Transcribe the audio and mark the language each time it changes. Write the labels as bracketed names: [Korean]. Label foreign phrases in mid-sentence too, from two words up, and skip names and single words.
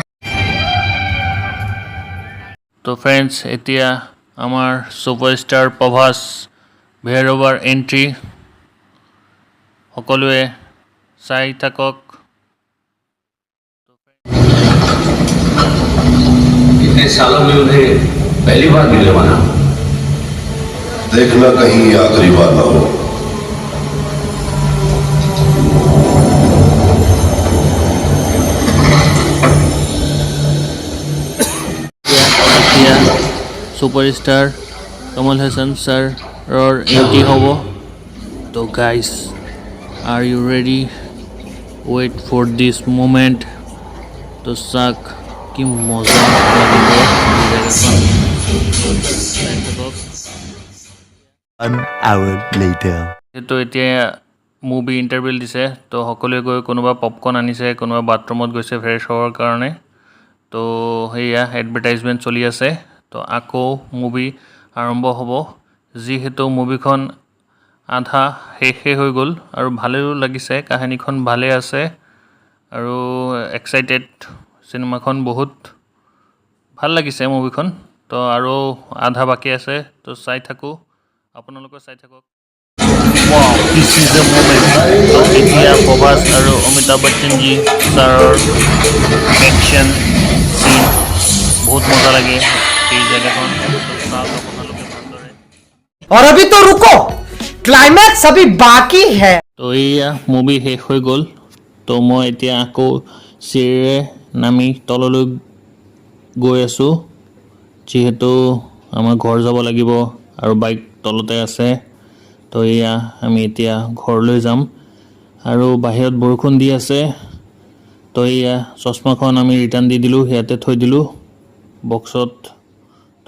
[Assamese] তো ফ্ৰেণ্ডছ এতিয়া আমাৰ ছুপাৰষ্টাৰ প্ৰভাস ভৈৰৱৰ এণ্ট্ৰি সকলোৱে চাই থাকক [Hindi] इतने सालों में उन्हें पहली बार मिलने वाला देखना कहीं आखिरी बार ना हो [Assamese] এতিয়া ছুপাৰষ্টাৰ কমল হাসান ছাৰৰ এণ্ট্ৰি হ'ব তো গাইজ [English] are you ready wait for this moment [Assamese] তো চাক কি মজা লাগিব [English] An hour later. [Assamese] তো এতিয়া মুভি ইণ্টাৰভিউ দিছে তো সকলোৱে গৈ কোনোবা পপকৰ্ণ আনিছে কোনোবা বাথৰুমত গৈছে ফ্ৰেছ হোৱাৰ কাৰণে তো সেয়া এডভাৰটাইজমেণ্ট চলি আছে তো আকৌ মুভি আৰম্ভ হ'ব যিহেতু মুভিখন আধা শেষে হৈ গ'ল আৰু ভালেও লাগিছে কাহিনীখন ভালে আছে আৰু এক্সাইটেড চিনেমাখন বহুত ভাল লাগিছে মুভিখন তো আৰু আধা বাকী আছে তো চাই থাকোঁ আপোনালোকে চাই থাকক Wow, this is the moment. এতিয়া প্ৰভাস আৰু অমিতাভ বচ্চনজী ছাৰৰ একশ্যন চিন বহুত মজা লাগে এই জেগাখন আপোনালোকে ভালদৰে [Hindi] और अभी तो रुको क्लाइमैक्स अभी बाकी है [Assamese] তো এয়া মুভি শেষ হৈ গ'ল তো মই এতিয়া আকৌ চিৰিৰে নামি তললৈ গৈ আছোঁ যিহেতু আমাৰ ঘৰ যাব লাগিব আৰু বাইক তলতে আছে তো এয়া আমি এতিয়া ঘৰলৈ যাম আৰু বাহিৰত বৰষুণ দি আছে তো এয়া চশমাখন আমি ৰিটাৰ্ণ দি দিলোঁ ইয়াতে থৈ দিলোঁ বক্সত তো